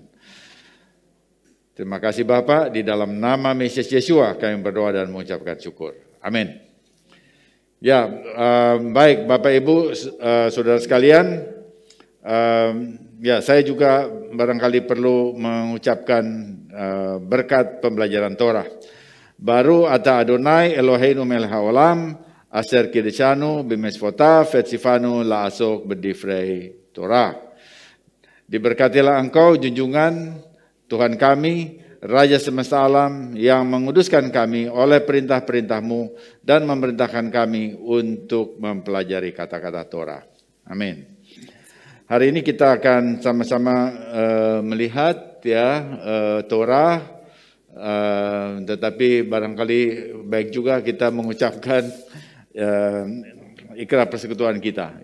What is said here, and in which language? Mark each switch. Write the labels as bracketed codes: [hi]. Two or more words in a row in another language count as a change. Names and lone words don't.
[id] Terima kasih Bapa, di dalam nama Mesias Yeshua kami berdoa dan mengucapkan syukur. Amin. Ya, baik Bapak Ibu, saudara sekalian, ya saya juga barangkali perlu mengucapkan berkat pembelajaran Torah. [he] ברוך אתה אדוני אלוהינו מלך העולם אשר קידשנו במצוותיו וציוונו לעסוק בדברי תורה. [id] Diberkatilah Engkau junjungan Tuhan kami, Raja semesta alam yang menguduskan kami oleh perintah-perintah-Mu dan memerintahkan kami untuk mempelajari kata-kata Torah. Amin. Hari ini kita akan sama-sama melihat ya Torah, tetapi barangkali baik juga kita mengucapkan ikrar persekutuan kita.